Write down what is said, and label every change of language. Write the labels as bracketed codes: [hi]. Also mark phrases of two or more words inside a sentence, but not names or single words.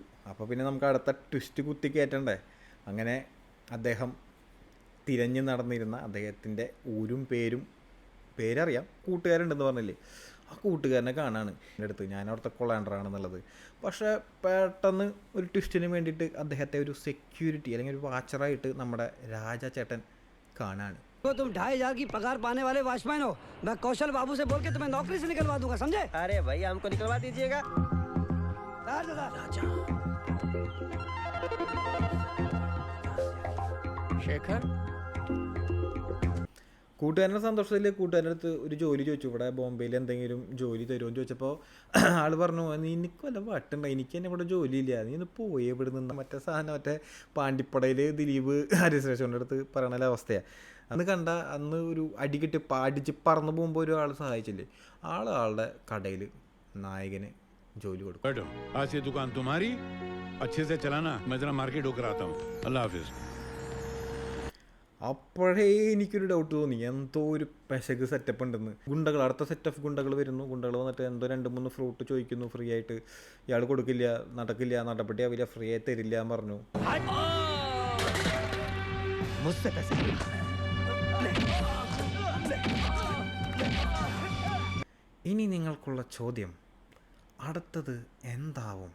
[ml] അപ്പോൾ പിന്നെ നമുക്ക് അടുത്ത ട്വിസ്റ്റ് കുത്തി കയറ്റണ്ടേ. അങ്ങനെ അദ്ദേഹം തിരഞ്ഞു നടന്നിരുന്ന അദ്ദേഹത്തിൻ്റെ ഊരും പേരറിയാം, കൂട്ടുകാരുണ്ടെന്ന് പറഞ്ഞില്ലേ, ആ കൂട്ടുകാരനെ കാണാണ് എൻ്റെ അടുത്ത്. ഞാൻ അവിടുത്തെ കൊളാണ്ടറാണെന്നുള്ളത്. പക്ഷേ പെട്ടെന്ന് ഒരു ട്വിസ്റ്റിന് വേണ്ടിയിട്ട് അദ്ദേഹത്തെ ഒരു സെക്യൂരിറ്റി അല്ലെങ്കിൽ ഒരു വാച്ചറായിട്ട് നമ്മുടെ രാജാ ചേട്ടൻ കാണാണ്. [hi] तुम 2500 की पगार पाने वाले वॉचमैन हो. मैं कौशल बाबू से बोल के तुम्हें नौकरी से निकलवा दूंगा, समझे? अरे भाई हमको निकलवा दीजिएगा. शेखर [ml] കൂട്ടുകാരൻ്റെ സന്തോഷത്തിൽ കൂട്ടുകാരൻ്റെ അടുത്ത് ഒരു ജോലി ചോദിച്ചു. ഇവിടെ ബോംബെയിൽ എന്തെങ്കിലും ജോലി തരുമോ എന്ന് ചോദിച്ചപ്പോൾ ആൾ പറഞ്ഞു, നീ എനിക്ക് വല്ല വട്ടുണ്ടോ, എനിക്ക് തന്നെ ഇവിടെ ജോലിയില്ല, നീ ഒന്ന് പോയി ഇവിടെ നിന്ന്. മറ്റേ സാധനം മറ്റേ പാണ്ടിപ്പടയിൽ ദിലീപ് ഹരിശ്രേഷൻ്റെ അടുത്ത് പറയണ അവസ്ഥയാണ്. അന്ന് കണ്ട അന്ന് ഒരു അടിക്കിട്ട് പാടിച്ച് പറന്നു പോകുമ്പോൾ ഒരാൾ സഹായിച്ചില്ലേ, ആളുടെ കടയിൽ നായകന് ജോലി കൊടുക്കും. [hi] आज ये दुकान तुम्हारी, अच्छे से चलाना, मैं जरा मार्केट होकर आता हूँ. अल्लाह हाफिज. [ml] അപ്പോഴേ എനിക്കൊരു ഡൗട്ട് തോന്നി, എന്തോ ഒരു പെശക് സെറ്റപ്പ് ഉണ്ടെന്ന്. ഗുണ്ടകൾ, അടുത്ത [en] set of [ml] ഗുണ്ടകൾ വരുന്നു. ഗുണ്ടകൾ വന്നിട്ട് എന്തോ 2-3 ഫ്രൂട്ട് ചോദിക്കുന്നു ഫ്രീ ആയിട്ട്. ഇയാൾ കൊടുക്കില്ല, നടക്കില്ല, നടപടി ആവില്ല, ഫ്രീ ആയി തരില്ല എന്ന് പറഞ്ഞു. ഇനി നിങ്ങൾക്കുള്ള ചോദ്യം, അടുത്തത് എന്താവും?